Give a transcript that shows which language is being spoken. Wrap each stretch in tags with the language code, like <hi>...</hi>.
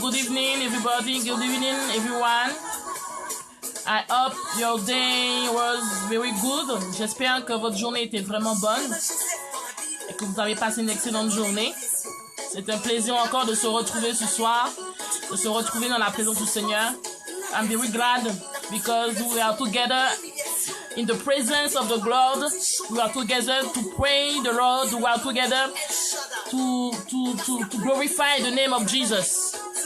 <en>Good evening everybody. Good evening everyone. I hope your day was very good.</en> <fr>J'espère que votre journée était vraiment bonne et que vous avez passé une excellente journée. C'est un plaisir encore de se retrouver ce soir, de se retrouver dans la présence du Seigneur.</fr> <en>I'm very glad because we are together in the presence of the Lord. We are together to pray the Lord. We are together to glorify the name of Jesus.</en>